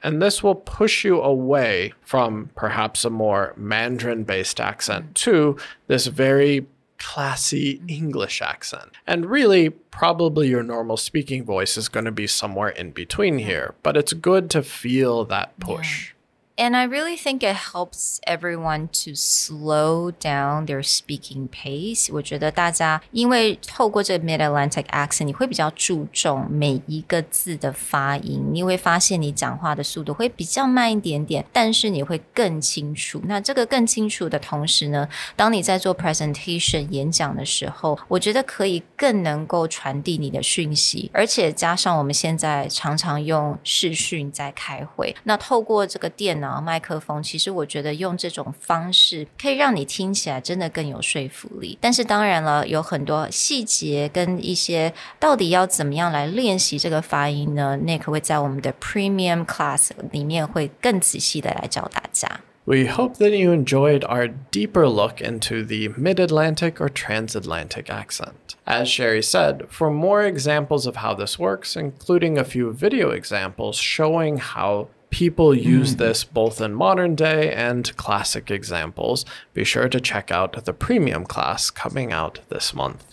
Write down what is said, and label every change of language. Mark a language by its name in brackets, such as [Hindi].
[English] And this will push you away from perhaps a more Mandarin-based accent to this very classy English accent. And really, probably your normal speaking voice is going to be somewhere in between here, but it's good to feel that push. And I really think it helps everyone to slow down their speaking pace. [Chinese] 我觉得大家因为透过这个 Mid-Atlantic accent 你会比较注重每一个字的发音，你会发现你讲话的速度会比较慢一点点，但是你会更清楚。那这个更清楚的同时呢，当你在做 presentation 演讲的时候，我觉得可以更能够传递你的讯息，而且加上我们现在常常用视讯在开会，那透过这个电脑麦克风，其实我觉得用这种方式可以让你听起来真的更有说服力。但是当然了，有很多细节跟一些到底要怎么样来练习这个发音呢？ Nick 会在我们的 Premium Class 里面会更仔细的来教大家。 [English] We hope that you enjoyed our deeper look into the Mid-Atlantic or Transatlantic accent. As Sherry said, for more examples of how this works, including a few video examples showing how people use this both in modern day and classic examples, be sure to check out the premium class coming out this month.